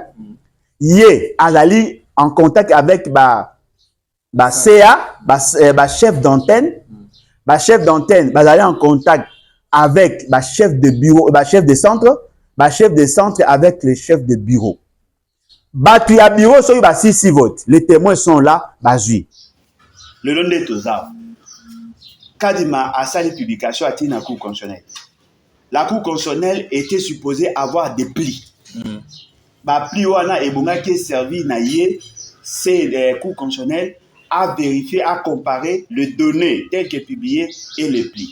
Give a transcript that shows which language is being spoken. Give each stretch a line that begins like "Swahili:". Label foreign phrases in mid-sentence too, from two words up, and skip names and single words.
French: Il est en contact avec CA, chef d'antenne. Chef d'antenne, aller en contact avec chef de bureau, chef de centre avec le chef de bureau.
Lingala: Batu ya bureau soki ba 6 votes.
French: Les témoins sont là, bazui. Le long de Toza.
Lingala: Kadima a sali publication
French: à la Cour constitutionnelle. La Cour constitutionnelle était supposée avoir des plis.
Lingala: Ba pli wana ebonga
French: qui est servi
Lingala: na yé,
French: c'est la Cour constitutionnelle à vérifier, à comparer les données telles que publiées et les plis.